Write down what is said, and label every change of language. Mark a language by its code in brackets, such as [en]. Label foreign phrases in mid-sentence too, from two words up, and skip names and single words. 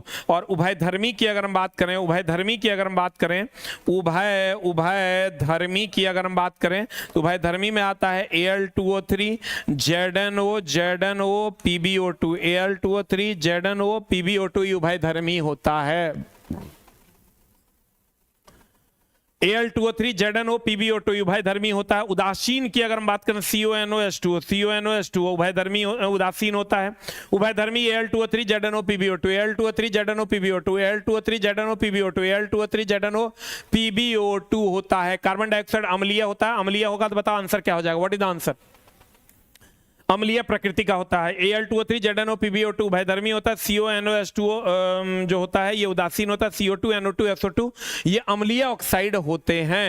[hi] और उभयधर्मी की अगर हम बात करें, उभयधर्मी की अगर हम बात करें, उभयधर्मी की अगर हम बात करें तो उभयधर्मी में आता है Al2O3 ZNO PbO2, Al2O3 ZNO PbO2, ये उभयधर्मी होता है। Al2O3 ZNO PbO2 उभयधर्मी होता है। उदासीन की अगर हम बात करें CONOH2O उभयधर्मी उदासीन होता है। उभयधर्मी Al2O3 ZNO PbO2, Al2O3 ZNO PbO2, Al2O3 ZNO PbO2, Al2O3 ZNO PbO2 होता है। [en] carbon dioxide [hi] अम्लीय होता है। अम्लीय होगा तो बताओ आंसर क्या हो जाएगा? [en] What is the answer? [hi] अम्लीय प्रकृति का होता है। Al2O3 ZNO PbO2 उभयधर्मी होता है। CONOH2O जो होता है ये उदासीन होता है। CO2 NO2 SO2 ये अम्लीय ऑक्साइड होते हैं।